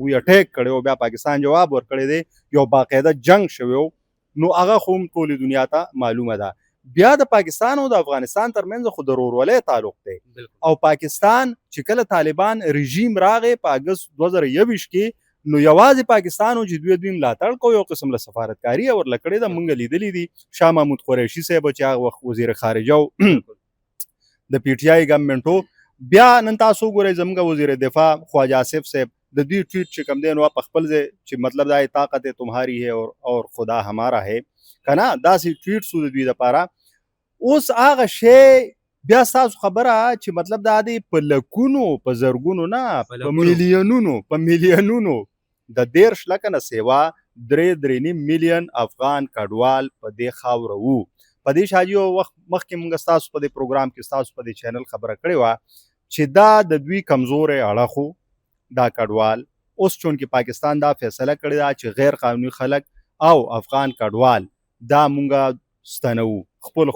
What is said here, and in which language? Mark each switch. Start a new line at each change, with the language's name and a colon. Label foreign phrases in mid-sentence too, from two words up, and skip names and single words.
Pashto: هغوی اټیک کړی او بیا پاکستان جواب ورکړی دی یو باقاعده جنگ شوی نو هغه خو هم ټولې دنیا ته معلومه ده بیا د پاکستان او د افغانستان ترمنځ خو د ورورولۍ تعلق دی او پاکستان چې کله طالبان رژیم راغی په اګست 2021 کې نو یوازې پاکستان او چې دوی ملاتړ کوي یو قسم له سفارتکاري ورله کړې ده موږ لیدلي دي شاه محمود قریشي صاحب چې هغه وخت وزیر خارجه د پی ټي آی ګورنمنټ بیا نن تاسو ګورئ زموږ وزیر دفاع خواجه آصف صاحب د دوی ټویټ چې کوم دی نو په خپل ځای چې مطلب دا
Urdu: طاقت تمہاری ہے اور خدا ہمارا ہے
Pashto: که نه داسې ټویټ سو د دوی دپاره اوس هغه شی بیا ستاسو خبره چې مطلب دا دی په لکونو په زرګونو نه په میلیونونو د 13 لکه نه سیوا 3.5 میلیون افغان کډوال په دې خاوره وو په دې شاجي وخت مخکې موږ ستاسو په دې پروګرام کې ستاسو په دې چینل خبره کړې وه چې دا د دوی کمزوری اړخ دا کډوال اوس چون کې پاکستان دا فیصله کړې ده چې غیر قانوني خلک او افغان کډوال دا مونږه ستنو خپل